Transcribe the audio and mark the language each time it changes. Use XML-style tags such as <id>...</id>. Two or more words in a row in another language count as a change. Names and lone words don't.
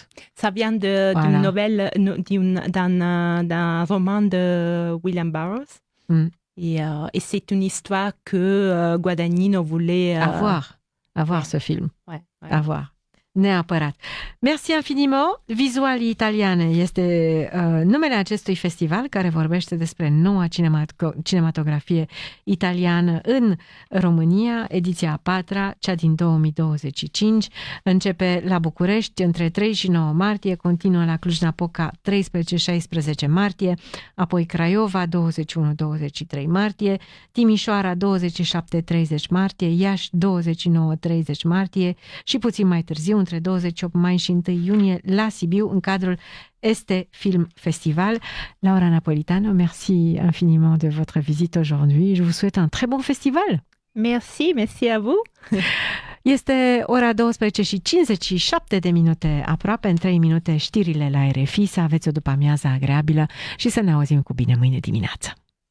<fr>Ça vient d'une nouvelle, d'un roman de William Burroughs. Et c'est une histoire que Guadagnino voulait... avoir ce film. Ouais. Avoir. Neapărat. Merci infiniment.</fr> <ro>Vizualii italiane este numele acestui festival care vorbește despre noua cinematografie italiană în România, ediția a 4-a, cea din 2025. Începe la București între 3 și 9 martie, continuă la Cluj-Napoca 13-16 martie, apoi Craiova 21-23 martie, Timișoara 27-30 martie, Iași 29-30 martie și puțin mai târziu, între 28 mai și 1 iunie, la Sibiu, în cadrul Este Film Festival.</ro> <fr>Laura Napolitano, merci infiniment de votre visite aujourd'hui. Je vous souhaite un très bon festival. Merci à vous.</fr> <ro>Este ora 12 și 57 de minute, aproape în 3 minute știrile la RFI. Să aveți o după-amiază agreabilă și să ne auzim cu bine mâine dimineață.</ro>